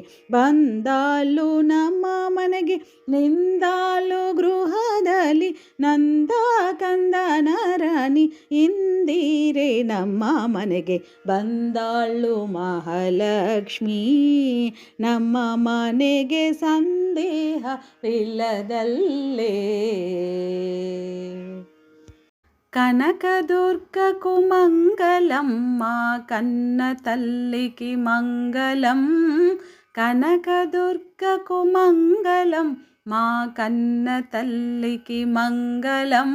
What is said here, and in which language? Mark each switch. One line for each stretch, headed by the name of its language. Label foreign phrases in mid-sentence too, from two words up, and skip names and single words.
Kannada: ಬಂದಾಳು ನಮ್ಮ ಮನೆಗೆ ನಿಂದಾಳು ಗೃಹದಲ್ಲಿ. ನಂದ ಕಂದನ ರಾಣಿ ಇಂದಿರೆ ನಮ್ಮ ಮನೆಗೆ. ಬಂದಾಳು ಮಹಾಲಕ್ಷ್ಮೀ ನಮ್ಮ ಮನೆಗೆ ಸಂದೇಹವಿಲ್ಲದಲ್ಲೇ.
Telugu: కనకదుర్గకు మంగళమ్మ కన్న తల్లికి మంగళం. కనకదుర్గకు మంగళం మా కన్న తల్లికి మంగళం.